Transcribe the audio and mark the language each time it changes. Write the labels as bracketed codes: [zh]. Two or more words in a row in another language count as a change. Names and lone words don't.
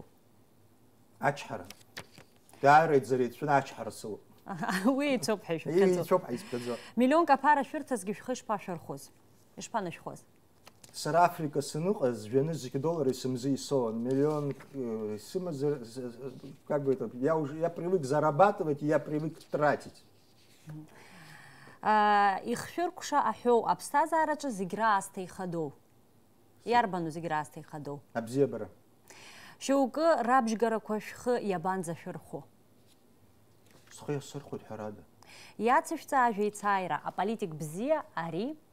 [ab] Ачҳара. Даараӡа шәына ачҳара сылоуп. Уи еицәоуп ҳәа Еицәоуп ҳәа исҳәаӡо. Миллионк аԥара шәырҭазгьы шәхы ишԥашәырхоз? Ишԥанашәхоз? Сара Африка сыныҟаз жәаны зегьы доллары сымзы исоуан. Миллион сымазар, [ru] как бы это, я привык зарабатывать, я привык тратить. [ab] Ихшәыркәша аҳәоу аԥсҭазаараҿы зегь раасҭа ихадоу. Иарбану зегь раасҭа ихадоу? Абзиабара. Шьоукы рабжьгарақәа шәхы иабанӡашәырхәо? Схы иасырхәоит ҳәарада. Иацышәҵа ажәеицааира аполитик бзиа ари?